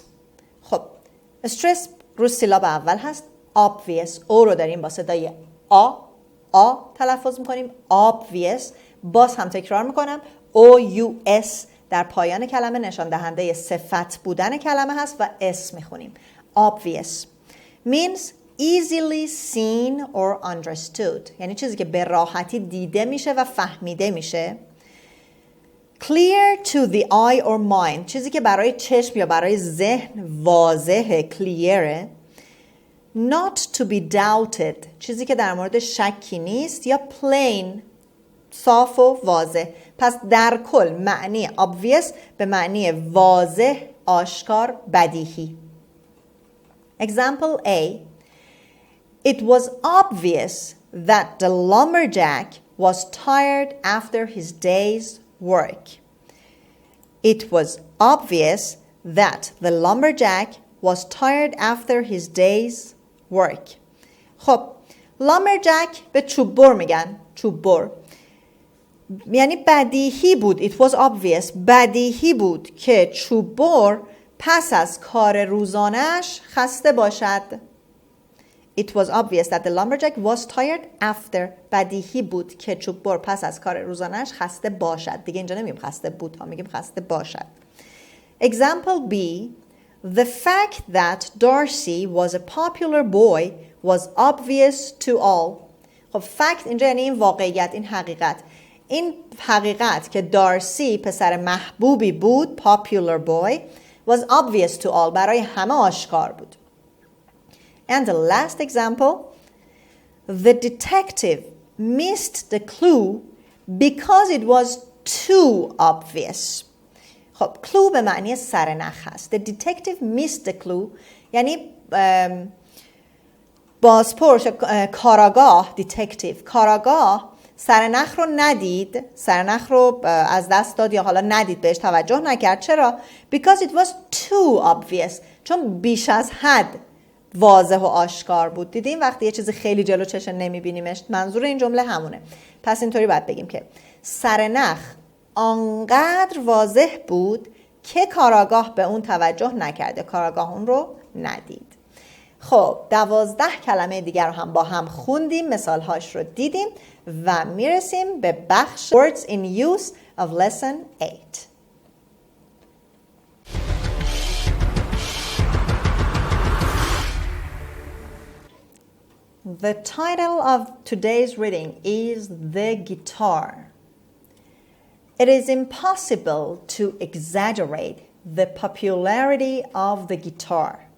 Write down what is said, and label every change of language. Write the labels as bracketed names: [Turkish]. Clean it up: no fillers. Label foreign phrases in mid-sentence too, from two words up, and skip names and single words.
[Persian] خب استرس رو سیلاب اول هست. [English] obvious. [Persian] او رو داریم با صدای آ تلفظ میکنیم. obvious. باز هم تکرار میکنم. o-u-s در پایان کلمه نشان دهنده صفت بودن کلمه هست و اس میخونیم. [English] obvious means easily seen or understood. [Persian] یعنی چیزی که به راحتی دیده میشه و فهمیده میشه. [English] clear to the eye or mind. [Persian] چیزی که برای چشم یا برای ذهن واضحه، کلیره. [English] not to be doubted. [Persian] چیزی که در مورد شکی نیست. یا plain، صاف و واضح. پس در کل معنی obvious به معنی واضح، آشکار، بدیهی. [English] Example A. It was obvious that the lumberjack was tired after his day's work. It was obvious that the lumberjack was tired after his day's work. [Persian] خب lumberjack به چوب بر میگن. چوب بر یعنی بدیهی بود. [English] It was obvious. [Persian] بدیهی بود که چوب بر پس از کار روزانش خسته باشد. [English] It was obvious that the lumberjack was tired after. [Persian] بدیهی بود که چوب بر پس از کار روزانش خسته باشد. دیگه اینجا نمیگیم خسته بود ها، میگیم خسته باشد. [English] Example B. The fact that Darcy was a popular boy was obvious to all. [Persian] خب fact اینجا یعنی این واقعیت، این حقیقت. این حقیقت که دارسی پسر محبوبی بود، [English] popular boy, was obvious to all. [Persian] برای همه آشکار بود. [English] And the last example. The detective missed the clue because it was too obvious. [Persian] خب clue به معنی سرنخ هست. [English] The detective missed the clue [Persian] یعنی بازپرس، کاراگاه، detective، کاراگاه سرنخ رو ندید، سرنخ رو از دست داد یا حالا ندید، بهش توجه نکرد. چرا؟ [English] Because it was too obvious. [Persian] چون بیش از حد واضح و آشکار بود. دیدیم وقتی یه چیزی خیلی جلو چشم نمیبینیمش، منظور این جمله همونه. پس اینطوری باید بگیم که سرنخ آنقدر واضح بود که کاراگاه به اون توجه نکرده، کاراگاه اون رو ندید. خب 12 کلمه دیگر رو هم با هم خوندیم، مثالهاش رو دیدیم و میرسیم به بخش [English] words in use of lesson 8. The title of today's reading is The Guitar. It is impossible to exaggerate the popularity of the guitar.